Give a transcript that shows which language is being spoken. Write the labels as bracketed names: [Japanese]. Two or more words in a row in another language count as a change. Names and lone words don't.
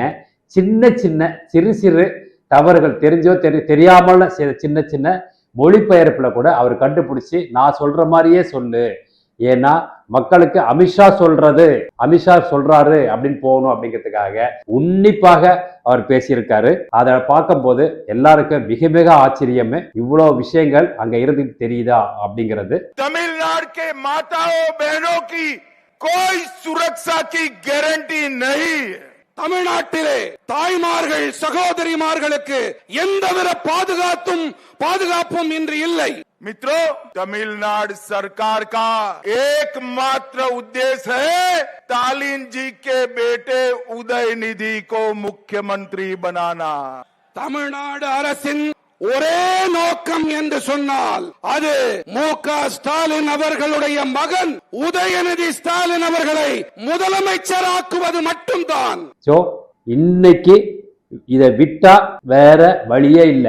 [Tamil] சின்ன சின்ன சிறு சிறு தவறுகள் தெரிஞ்சோ தெரியாமல் சின்ன சின்ன மொழிபெயர்ப்புல கூட அவர் கண்டுபிடிச்சி நான் சொல்ற மாதிரியே சொல்லு, ஏன்னா மக்களுக்கு அமித்ஷா சொல்றாரு அப்படின்னு போகணும் அப்படிங்கிறதுக்காக உன்னிப்பாக அவர் பேசியிருக்காரு. அதை பார்க்கும்போது எல்லாருக்கும் மிக மிக ஆச்சரியமே, இவ்வளவு விஷயங்கள் அங்க இருந்து தெரியுதா அப்படிங்கிறது. [Hindi] தமிழ்நாடு के माताओं बहनों की कोई सुरक्षा की गारंटी नहीं. [Tamil] தமிழ்நாட்டிலே தாய்மார்கள் சகோதரிமார்களுக்கு எந்தவித பாதுகாப்பும் இன்று இல்லை. [Hindi] मित्रों, तमिलनाडु सरकार का एकमात्र उद्देश्य है स्टालिन जी के बेटे उदयनिधि को मुख्यमंत्री बनाना. [Tamil] தமிழ்நாடு அரசின் ஒரே நோக்கம் என்று சொன்னால் அது மு.க. ஸ்டாலின் அவர்களுடைய மகன் உதயநிதி ஸ்டாலின் அவர்களை முதலமைச்சராக்குவது மட்டும்தான். இன்னைக்கு இதை விட்டா வேற வழியே இல்லை.